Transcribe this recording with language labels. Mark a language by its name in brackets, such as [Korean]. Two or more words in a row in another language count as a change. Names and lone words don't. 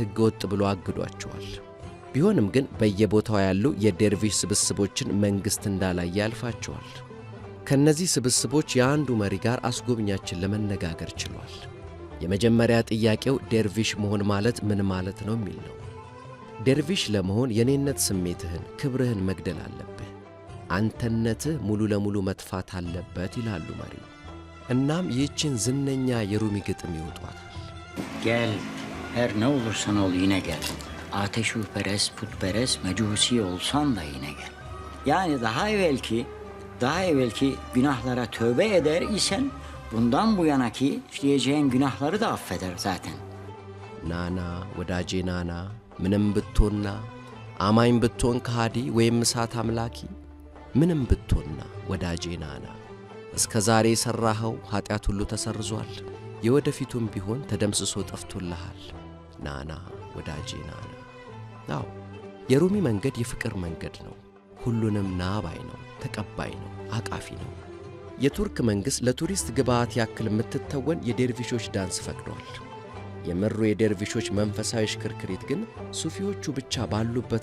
[Amharic] ሕገ ወጥ ብሎ አግዷቸዋል። ቢሆንም ግን በየቦታው ያሉ የደርቪሽ ስብስቦችን መንግሥት እንዳላየ ያልፋቸዋል። ከነዚህ ስብስቦች የአንዱ መሪ ጋር አስጎብኛችን ለመነጋገር ችሏል። የመጀመሪያ ጥያቄው ደርቪሽ መሆን ማለት ምን ማለት ነው የሚል ነው። ደርቪሽ ለመሆን የኔነት ስሜትህን፣ ክብርህን መግደል አለብህ። አንተነትህ ሙሉ ለሙሉ መጥፋት አለበት ይላሉ መሪው። እናም ይህችን ዝነኛ የሩሚ ግጥም ይወጧታል። [Turkish] Gel, her ne olursan ol yine gel. Ateşperest, putperest, mecusi olsan da yine gel. Yani daha evvelki günahlara tövbe eder isen bundan bu yanaki işleyeceğin günahları da affeder zaten. [Amharic] ናና ወዳጄ ናና፣ ምንም ብትሆንና አማኝ ብትሆን ከሃዲ ወይም እሳት አምላኪ፣ ምንም ብትሆንና ወዳጄ ናና፣ እስከ ዛሬ የሠራኸው ኃጢአት ሁሉ ተሰርዟል። የወደፊቱም ቢሆን ተደምስሶ ጠፍቶልሃል። ናና ወዳጄ ናና። አዎ የሩሚ መንገድ የፍቅር መንገድ ነው። ሁሉንም ና ባይ ነው፣ ተቀባይ ነው፣ አቃፊ ነው። የቱርክ መንግሥት ለቱሪስት ግብዓት ያክል የምትተወን የዴርቪሾች ዳንስ ፈቅዷል። የምሩ የዴርቪሾች መንፈሳዊ ሽክርክሪት ግን ሱፊዎቹ ብቻ ባሉበት